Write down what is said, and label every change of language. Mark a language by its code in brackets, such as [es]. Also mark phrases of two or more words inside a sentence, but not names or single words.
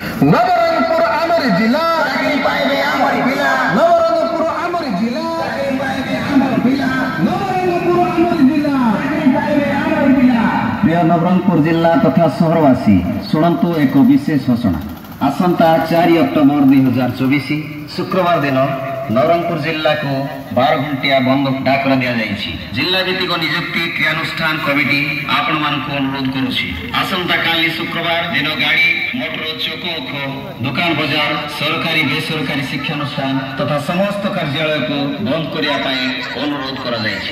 [or] ନବରଙ୍ଗପୁର ଆମାର ଜେଲା ଚାକରି ପାଇବେ ଆମାର ପିଲା ନବରଙ୍ଗପୁର ଆମାର ଜେଲା ଚାକରି ପାଇବେ ଆମାର ପିଲା ନବରଙ୍ଗପୁର ଆମାର ଜେଲା ଚାକରି ପାଇବେ ଆମାର ପିଲା। প্রিয় নବରଙ୍ଗପୁର ଜିଲ୍ଲା ତଥା ସହରବାସୀ ଶୁଣନ୍ତୁ ଏକ ବିଶେଷ ଘୋଷଣା। ଆସନ୍ତା 4 ଅକ୍ଟୋବର 2024 ଶୁକ୍ରବାର ଦିନ ନବରଙ୍ଗପୁର ଜିଲ୍ଲାକୁ 12 ଘଣ୍ଟିଆ ବନ୍ଦ ଡାକରା ଦିଆଯାଇଛି। ଜିଲ୍ଲା ଭିତ୍ତିକ ନିଯୁକ୍ତି କ୍ରିୟାନୁଷ୍ଠାନ କମିଟି ଆପଣମାନଙ୍କୁ ଅନୁରୋଧ କରୁଛି ଆସନ୍ତାକାଲି ଶୁକ୍ରବାର ଦିନ ଗାଡ଼ି ମୋଟର ଚକୋଖ ଦୋକାନ ବଜାର ସରକାରୀ ବେସରକାରୀ ଶିକ୍ଷାନୁଷ୍ଠାନ ତଥା ସମସ୍ତ କାର୍ଯ୍ୟାଳୟକୁ ବନ୍ଦ କରିବା ପାଇଁ ଅନୁରୋଧ କରାଯାଇଛି।